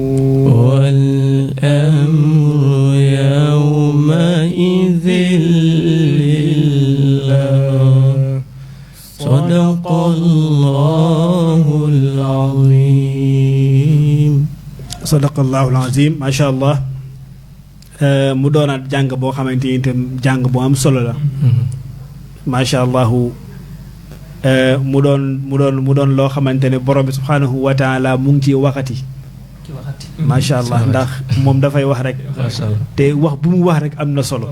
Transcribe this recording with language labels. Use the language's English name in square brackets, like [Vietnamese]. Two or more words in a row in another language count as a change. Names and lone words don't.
[Arabic] والأمر يومئذ لله صدق الله العظيم صدق الله العظيم ما شاء الله [Wolof] mu doonaat jàng boo xamante ni itam jàng bu am solo la [Arabic] ما شاء الله [Wolof] mu doon loo xamante ne borom bi [Arabic] سبحانه وتعالى [Wolof] mu ngi ci waxati [Arabic] ما شاء الله [Wolof] ndax moom dafay wax rek te wax bu mu wax rek am na solo